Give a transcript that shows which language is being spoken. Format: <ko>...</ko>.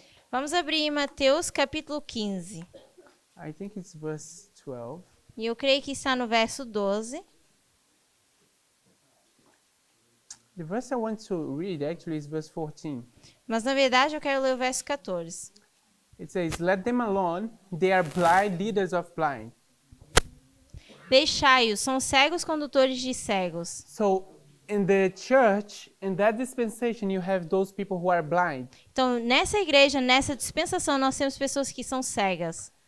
<pt>Vamos abrir em Mateus capítulo 15.</pt> <en>I think it's verse 12.</en> <pt>E eu creio que está no verso 12.</pt> <en>The verse I want to read actually is verse 14.</en> <pt>Mas na verdade eu quero ler o verso 14.</pt> <en>It says, "Let them alone, they are blind leaders of blind."</en> <pt>Deixai-os, são cegos condutores de cegos.</pt> <en>So in the church, in that dispensation, you have those people who are blind,</en> <pt>Então, nessa igreja, nessa dispensação, nós temos pessoas que são cegas.</pt>